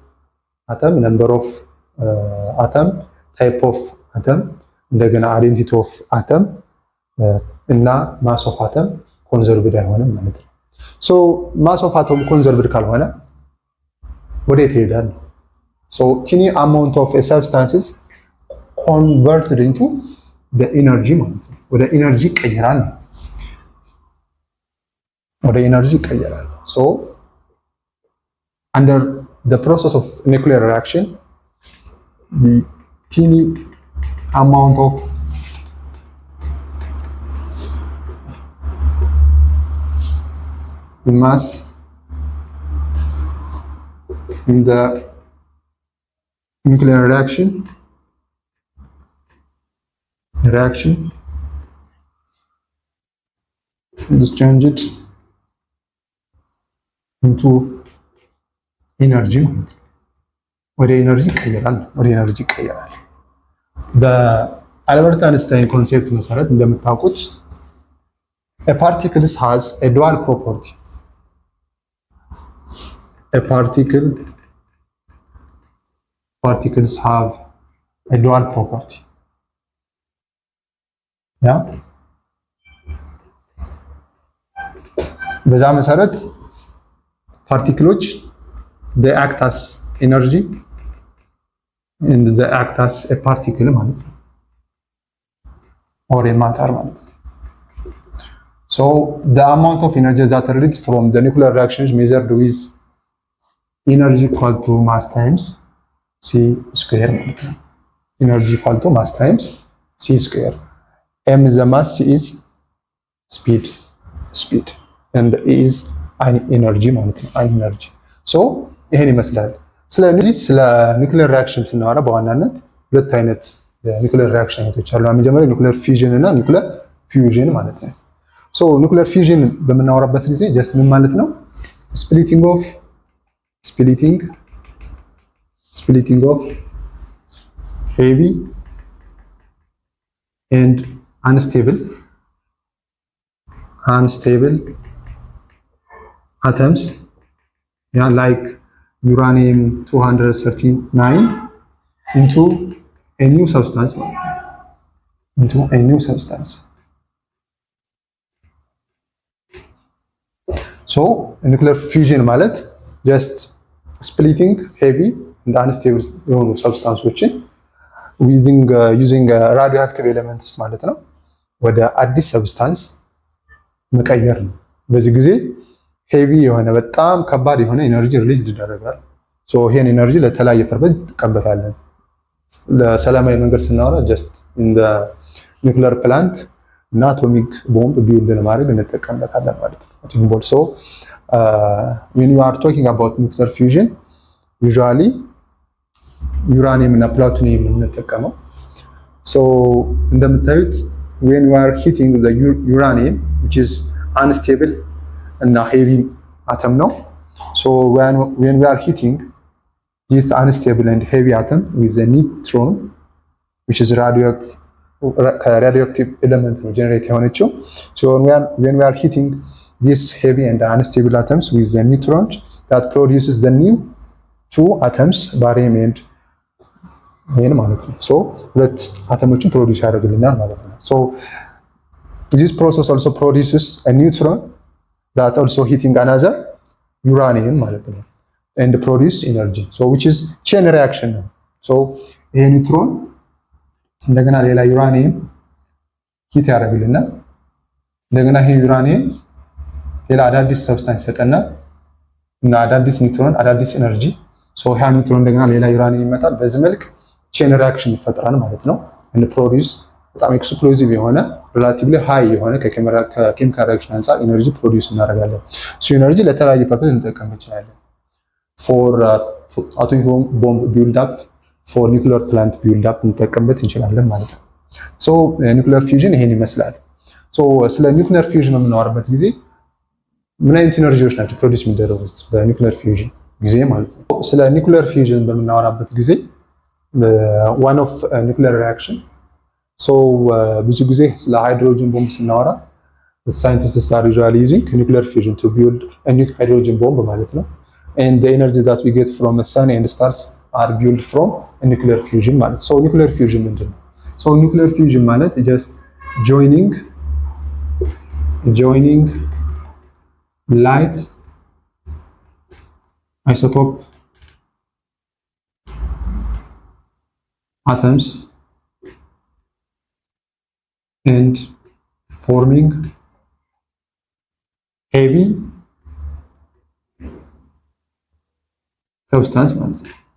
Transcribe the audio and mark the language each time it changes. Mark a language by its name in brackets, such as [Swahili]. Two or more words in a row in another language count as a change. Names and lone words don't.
[English] atom, type of atom, እንደገና identity of atom እና mass of atom conserved [Amharic] አይሆንም ማለት ነው። [English] so mass of atom conserved [Amharic] ካልሆነ ወዴት ይሄዳል? [English] so tiny amount of a substances converted into the energy [Amharic] ማለት ነው። ወደ ኤነርጂ ይቀየራል። [English] so under the process of nuclear reaction, the teeny amount of the mass in the nuclear reaction is changed into energy [Amharic] ማለት ነው። ወደ ኤነርጂ ይቀየራል። በአልበርት አንስታይን ኮንሴፕት መሰረት እንደምታውቁት [English] a particles has a dual property. Particles have a dual property. [Amharic] ያ በዛ መሰረት ፓርቲክሎች [English] they act as energy and they act as a particle [Amharic] ማለት ነው [English] or a matter [Amharic] ማለት ነው። [English] so the amount of energy that released from the nuclear reaction is measured with energy equal to mass times c square [Amharic] ማለት ነው። [English] energy equal to mass times c square. m is the mass, c is speed and e is energy [Amharic] ማለት ነው። [English] energy. [Amharic] so ይሄን ይመስላል። ስለ [English] nuclear reaction [Amharic] ስናወራ በዋናነት ሁለት አይነት [English] nuclear reaction [Amharic] አይነቶች አሉ። መጀመሪያ [English] nuclear fusion [Amharic] እና [English] nuclear fusion [Amharic] ማለት ነው። [English] so nuclear fusion [Amharic] በምናወራበት ጊዜ ጀስት ምን ማለት ነው? [English] splitting of heavy and unstable atoms, yeah, like uranium 239 into a new substance. So nuclear fusion ማለት just splitting heavy and unstable የሆኑ substances using radioactive elements [Amharic] ማለት ነው። ወደ አዲስ ሰብስታንስ መቀየር ነው። በዚህ ጊዜ ሄቪ የሆነ በጣም ከባድ የሆነ [English] energy release [Amharic] ይደረጋል። ሶ ይሄን ኤነርጂ ለተለያየ ፐርፐዝ እንጠቀምበታለን። ለሰላማዊ መንገድ ስናወራ ጀስት እንደ [English] nuclear plant [Amharic] እና [English] atomic bomb build [Amharic] ለማድረግ እንጠቀምበታለን ማለት ነው። [English] atomic bomb so when you are talking about nuclear fusion usually [Amharic] ዩራኒየም እና ፕላቲኒየም እንጠቀመው። ሶ እንደምታዩት [English] when you are heating the uranium which is unstable እና heavy atom ነው. So when we are heating this unstable and heavy atom with a neutron which is radioactive element ነው generate የሆነችው. So when we are heating these heavy and unstable atoms with the neutrons that produces the new two atoms barium and [Amharic] ይሄን ማለት ነው. So ሁለት አተሞችን ፕሮዲዩስ ያደርግልናል ማለት ነው. [English] So this process also produces a neutron that also hitting another uranium [Amharic] ማለት ነው [English] and produce energy. So which is chain reaction ነው. [Amharic] So ይሄ ኒውትሮን እንደገና ሌላ ዩራኒየም ሂት ያደርግልናል። እንደገና ይሄ ዩራኒየም ሌላ አዳዲስ ሰብስታንስ ይሰጠናል እና አዳዲስ ኒውትሮን አዳዲስ ኤነርጂ። ሶ ይሄ ኒውትሮን እንደገና ሌላ ዩራኒየም ይመጣል። በዚህ መልክ ቼን ሪአክሽን ይፈጠራል ማለት ነው። [English] and produce [Amharic] በጣም ኤክስፕሎሲቭ የሆነ [English] relatively high [Amharic] የሆነ ከኬሚካል ሪአክሽን አንፃር [English] energy produce [Amharic] እናደርጋለን። [English] so energy [Amharic] ለተለያየ ፐርፐዝ እንጠቀም እንችላለን። [English] for atomic bomb build up for nuclear plant build up [Amharic] እንጠቀምበት እንችላለን ማለት ነው። [English] so nuclear fusion [Amharic] ይሄን ይመስላል። ሶ ስለ [English] nuclear fusion [Amharic] በምናወራበት ጊዜ ምን አይነት ኤነርጂዎች ናቸው ፕሮዲዩስ የሚደረጉት በኒውክሊየር ፊውዥን ጊዜ ማለት ነው። ስለ [English] nuclear fusion [Amharic] በምናወራበት ጊዜ [English] one of nuclear reaction so [Amharic] ብዙ ጊዜ ስለ ሃይድሮጅን ቦምብ ስናወራ [English] the scientists are usually using nuclear fusion to build a new hydrogen bomb [Amharic] ማለት ነው. [English] And the energy that we get from the sun and stars are built from a nuclear fusion ማለት so nuclear fusion [Amharic] ምንድን ነው? [English] So nuclear fusion ማለት just joining light isotope atoms and forming heavy substance [Amharic] ማለት ነው።